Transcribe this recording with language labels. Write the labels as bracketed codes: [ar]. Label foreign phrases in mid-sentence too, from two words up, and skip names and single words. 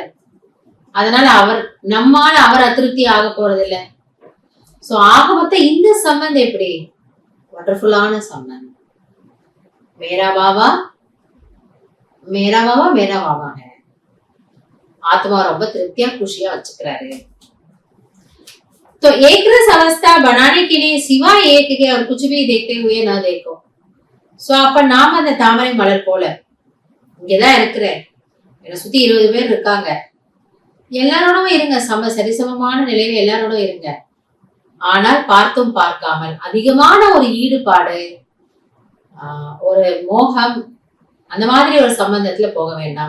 [ta] அதனால நம்மால அவர் அதிருப்தி ஆக போறது இல்ல. சோ ஆக மொத்தம் இந்த சம்பந்தம் எப்படி வண்டர்ஃபுல்லான சம்பந்தம். [hi] मेरा बाबा मेरा बाबा मेरा बाबा है. [ta] ஆத்மா ரொம்ப திருப்தியா खुशिया வச்சுக்கிறாரு. [hi] तो एक रस अवस्था बनाने के लिए सिवा एक के और कुछ भी देखते हुए ना देखो. [ta] சோ அப்ப நாம அந்த தாமரை மலர் போல இங்கதான் இருக்கிறேன், என்னை சுத்தி 20 பேர் இருக்காங்க, எல்லாரோடும் இருங்க, சரிசமமான நிலையில எல்லாரோடும் இருங்க. ஆனால் பார்த்தும் பார்க்காமல் அதிகமான ஒரு ஈடுபாடு, ஒரு மோகம், அந்த மாதிரி ஒரு சம்பந்தத்துல போக வேண்டாம்.